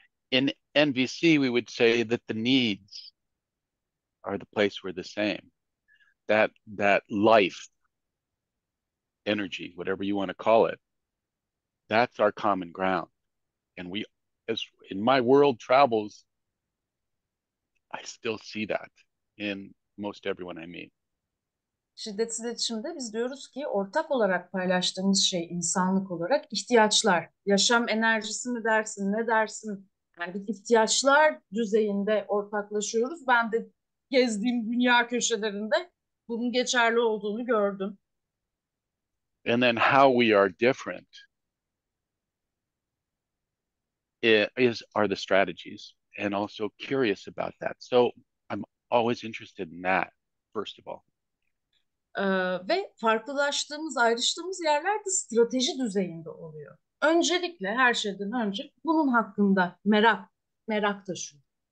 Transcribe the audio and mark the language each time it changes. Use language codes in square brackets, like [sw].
[en] In NVC, we would say that the needs are the place we're the same. That life, energy, whatever you want to call it, that's our common ground. And we, as in my world travels, I still see that in most everyone I meet. [tr] Şiddetsiz iletişimde biz diyoruz ki ortak olarak paylaştığımız şey insanlık olarak ihtiyaçlar. Yaşam enerjisi mi dersin, ne dersin? Yani biz ihtiyaçlar düzeyinde ortaklaşıyoruz. Ben de gezdiğim dünya köşelerinde bunun geçerli olduğunu gördüm. [en] And then how we are different are the strategies, and also curious about that. So I'm always interested in that, first of all. [tr] Ve farklılaştığımız, ayrıştığımız yerler de strateji düzeyinde oluyor. Öncelikle her şeyden önce bunun hakkında merak taşıyor.